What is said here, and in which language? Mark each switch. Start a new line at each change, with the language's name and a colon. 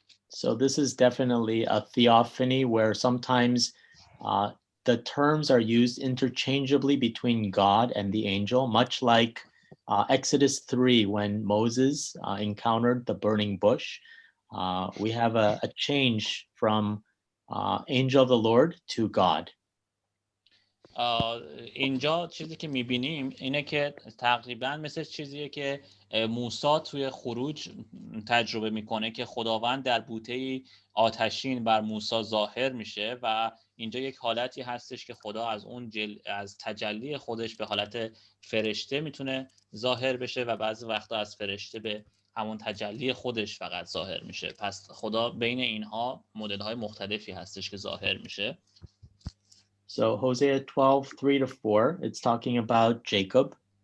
English: So this is definitely a theophany where sometimes the terms are used interchangeably between God and the angel, much like Exodus 3 when Moses encountered the burning bush. We have a change from angel of the Lord to God.
Persian: اینجا چیزی که میبینیم اینه که تقریبا مثل چیزیه که موسی توی خروج تجربه میکنه که خداوند در بوته آتشین بر موسی ظاهر میشه و اینجا یک حالتی هستش که خدا از اون از تجلی خودش به حالت فرشته میتونه ظاهر بشه و بعضی وقتا از فرشته به همون تجلی خودش فقط ظاهر میشه. پس خدا بین اینها مدل‌های مختلفی هستش که ظاهر میشه.
English: So Hosea 12, 3 to 4, it's talking about Jacob.